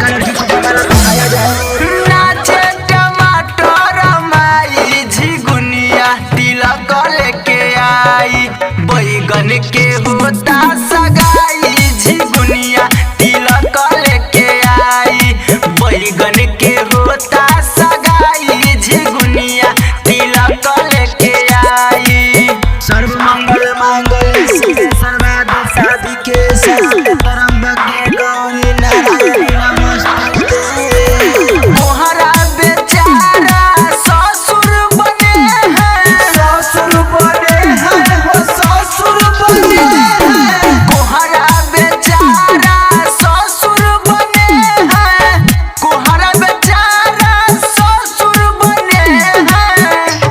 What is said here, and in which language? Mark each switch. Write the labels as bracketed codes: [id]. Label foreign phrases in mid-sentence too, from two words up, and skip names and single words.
[bho] नाचे टमाटर माई झिगुनिया तिलक लेके आई। बैगन के होता सगाई झिगुनिया तिलक लेके आई। बैगन के होता सगाई झिगुनिया तिलक लेके आई। [sa] सर्व मंगल मांगल्ये शिवे सर्वार्थ साधिके शरण्ये गौरी नारायणी नमोस्तुते। [bho] मोहरा बेचारा ससुर बने हैं, ससुर बने हैं हो ससुर बने हैं। कोहरा बेचारा ससुर बने हैं, कोहरा बेचारा ससुर बने हैं।